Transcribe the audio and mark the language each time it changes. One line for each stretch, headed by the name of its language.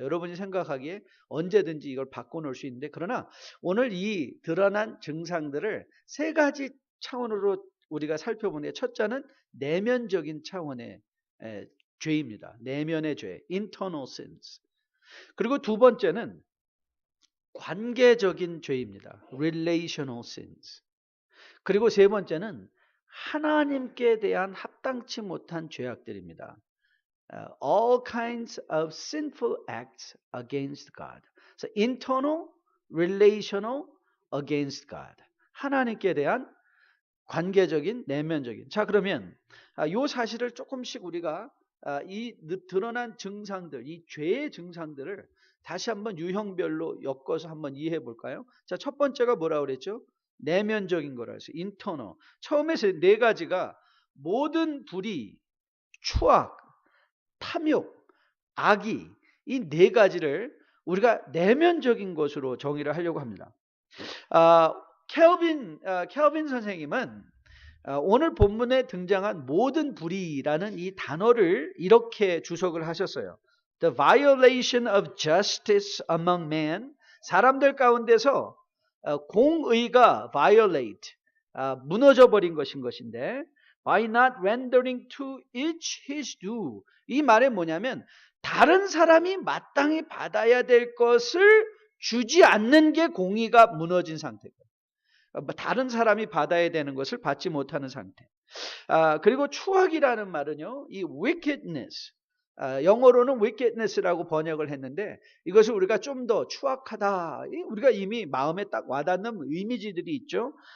Korean: 여러분이 생각하기에 언제든지 이걸 바꿔놓을 수 있는데, 그러나 오늘 이 드러난 증상들을 3가지 차원으로 우리가 살펴보는데, 첫째는 내면적인 차원의 죄입니다. 내면의 죄,
English: internal sins.
Korean: 그리고 두 번째는 관계적인 죄입니다.
English: relational sins.
Korean: 그리고 세 번째는 하나님께 대한 합당치 못한 죄악들입니다.
English: all kinds of sinful acts against God. So internal, relational, against God.
Korean: 하나님께 대한 관계적인, 내면적인. 자, 그러면 이 사실을 조금씩 우리가 이 드러난 증상들, 이 죄의 증상들을 다시 한번 유형별로 엮어서 한번 이해해 볼까요? 자, 첫 번째가 뭐라고 그랬죠? 내면적인 거라 해서 internal. 처음에 4가지가 모든 불의, 추악, 탐욕, 악의, 이 4가지를 우리가 내면적인 것으로 정의를 하려고 합니다. 켈빈 선생님은 오늘 본문에 등장한 모든 불의라는 이 단어를 이렇게 주석을 하셨어요.
English: The violation of justice among men.
Korean: 사람들 가운데서 공의가 violate, 무너져 버린 것인데
English: by not rendering to each his due.
Korean: 이 말은 뭐냐면 다른 사람이 마땅히 받아야 될 것을 주지 않는 게 공의가 무너진 상태예요. 다른 사람이 받아야 되는 것을 받지 못하는 상태. 그리고 추악이라는 말은요, 이 wickedness, 영어로는 wickedness라고 번역을 했는데 이것을 우리가 좀 더 추악하다, 우리가 이미 마음에 딱 와닿는 이미지들이 있죠.